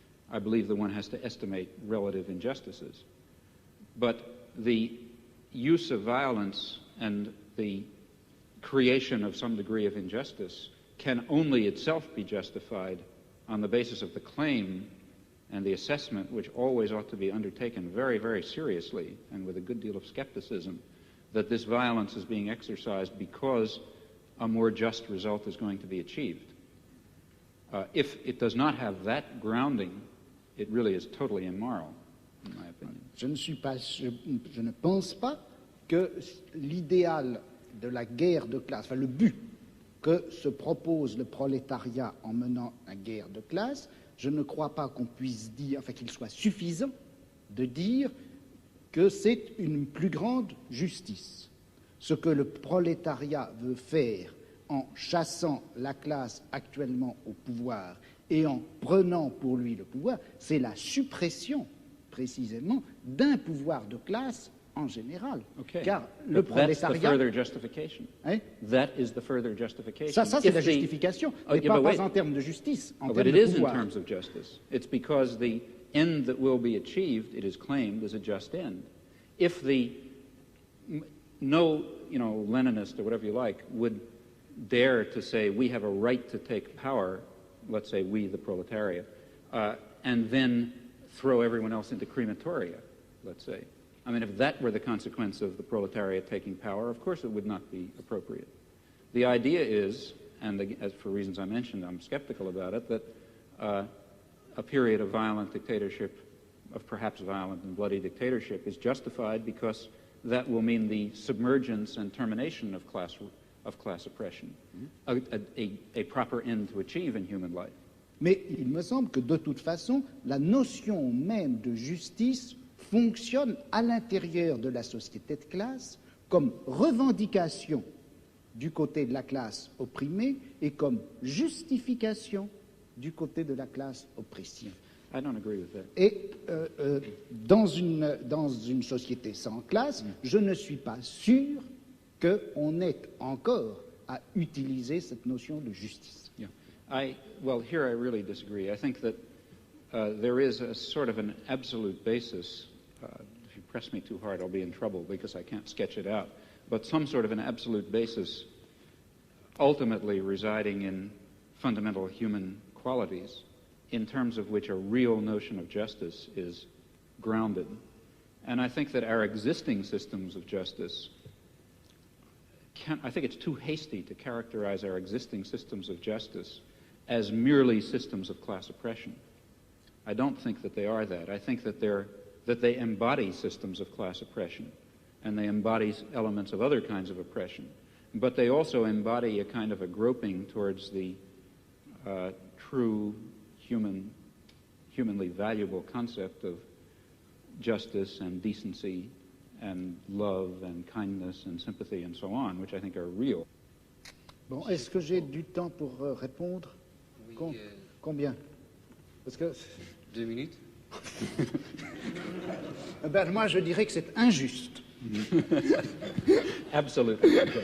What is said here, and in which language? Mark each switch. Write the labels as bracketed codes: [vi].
[en] I believe that one has to estimate relative injustices. But the use of violence and the creation of some degree of injustice can only itself be justified on the basis of the claim and the assessment, which always ought to be undertaken very, very seriously and with a good deal of skepticism, that this violence is being exercised because a more just result is going to be achieved. If it does not have that grounding, it really is totally immoral, in my opinion. [fr] Je ne pense pas que l'idéal de la guerre de classe, enfin le but que se propose le prolétariat en menant la guerre de classe, je ne crois pas qu'on puisse dire, enfin qu'il soit suffisant de dire que c'est une plus grande justice. Ce que le prolétariat veut faire en chassant la classe actuellement au pouvoir et en prenant pour lui le pouvoir, c'est la suppression, précisément, d'un pouvoir de classe en général. [en] Okay. [fr] Car le prolétariat... Hein? [en] That is the further justification. [fr] Ça c'est la justification, mais pas en termes de justice, en termes de pouvoir. [en] But it is in terms of justice. It's because the end that will be achieved, it is claimed, is a just end. If no Leninist or whatever you like would dare to say we have a right to take power, let's say we, the proletariat, and then throw everyone else into crematoria, let's say. I mean, if that were the consequence of the proletariat taking power, of course it would not be appropriate. The idea is, and as for reasons I mentioned, I'm skeptical about it, that a period of violent dictatorship, of perhaps violent and bloody dictatorship, is justified because that will mean the submergence and termination of class oppression, a proper end to achieve in human life. [fr] Mais il me semble que de toute façon, la notion même de justice fonctionne à l'intérieur de la société de classe comme revendication du côté de la classe opprimée et comme justification du côté de la classe oppressée. [en] I don't agree with that. [fr] Et dans une société sans classe, je ne suis pas sûr qu'on ait encore à utiliser cette notion de justice. [en] Yeah. Well, here I really disagree. I think that there is a sort of an absolute basis. If you press me too hard, I'll be in trouble because I can't sketch it out. But some sort of an absolute basis ultimately residing in fundamental human qualities in terms of which a real notion of justice is grounded. And I think that our existing systems of justice I think it's too hasty to characterize our existing systems of justice as merely systems of class oppression. I don't think that they are that. I think that they embody systems of class oppression, and they embody elements of other kinds of oppression. But they also embody a kind of a groping towards the true humanly valuable concept of justice and decency and love and kindness and sympathy and so on, which I think are real. [fr] Bon, est-ce que j'ai du temps pour répondre? Oui, Combien? Parce que 2 minutes. Ben, moi, je dirais que c'est injuste. [en] Absolutely.